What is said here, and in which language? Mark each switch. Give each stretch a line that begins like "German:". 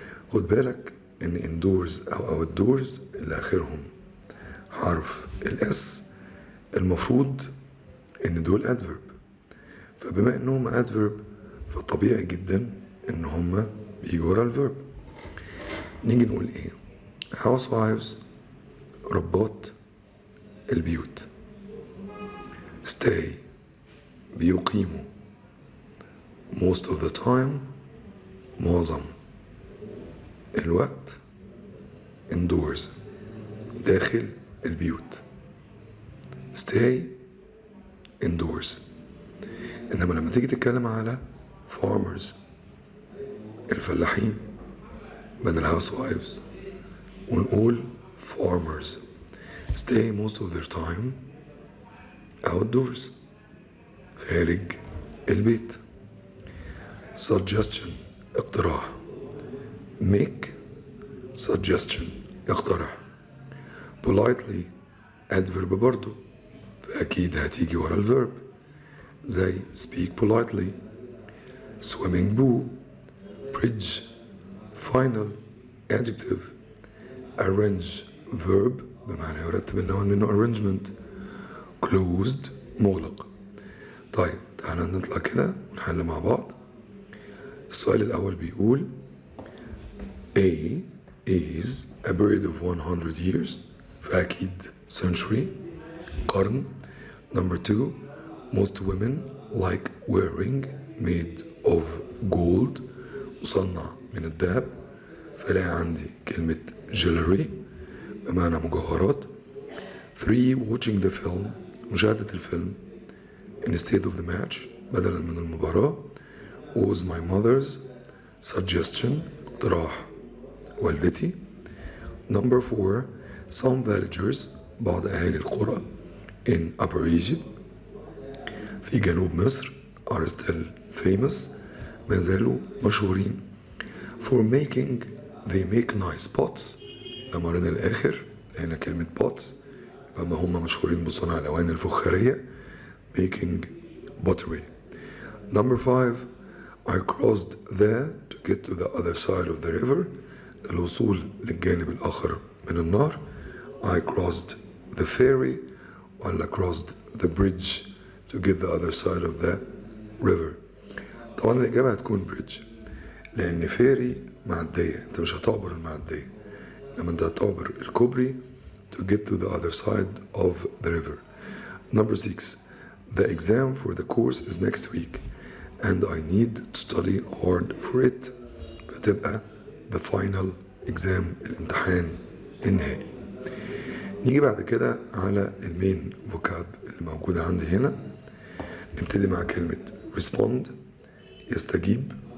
Arabic: خد بالك ان indoors او outdoors اللي اخرهم حرف الاس المفروض ان دول adverb، فبما انهم adverb فطبيعي جدا ان هما بيجوا ورا الverb. نيجي نقول ايه؟ housewives ربات البيوت.
English: stay
Arabic: بيقيموا.
English: most of the time
Arabic: معظم الوقت. indoors داخل البيوت.
English: stay indoors.
Arabic: إنما لما تيجي تتكلم على farmers الفلاحين بدل housewives ونقول farmers.
English: stay most of their time outdoors
Arabic: خارج البيت.
English: suggestion
Arabic: اقتراح.
English: make suggestion
Arabic: يقترح. politely adverb برضو، فأكيد هتيجي ورا الverb زي
English: speak politely. swimming pool bridge final adjective.
Arabic: arrange verb بمعنى يرتب النوع منه arrangement. closed مغلق. طيب تعالى نطلع كده ونحل مع بعض. السؤال الأول بيقول
English: A is a period of 100 years،
Arabic: فأكيد
English: century
Arabic: قرن.
English: number 2 most women like wearing made of gold
Arabic: مصنع من الذهب، فلاقي عندي كلمة
English: jewelry
Arabic: بمعنى مجوهرات.
English: 3 watching the film
Arabic: مشاهدة الفيلم
English: instead of the match
Arabic: بدلا من المباراة
English: was my mother's suggestion
Arabic: اقتراح والدتي.
English: number 4 some villagers
Arabic: بعض أهالي القرى
English: in Upper Egypt
Arabic: في جنوب مصر
English: are still famous
Arabic: ما زالوا مشهورين
English: for making they make nice pots.
Arabic: لما قرينا الآخر لقينا كلمة pots يبقى ما هم مشهورين بصنع الأواني الفخارية
English: making pottery. number 5 I crossed there to get to the other side of the river
Arabic: الوصول للجانب الآخر من النهر.
English: I crossed the ferry
Arabic: ولا
English: crossed the bridge to get the other side of the river.
Arabic: طبعا الإجابة هتكون bridge، لأن فيري معدية، أنت مش هتعبر المعدية، لما أنت هتعبر الكوبري
English: to get to the other side of the river. number 6 the exam for the course is next week and I need to study hard for it،
Arabic: فتبقى
English: the final exam
Arabic: الامتحان النهائي. نيجي بعد كده على المين فوكاب اللي موجودة عندي هنا. نبتدي مع كلمة respond يستجيب.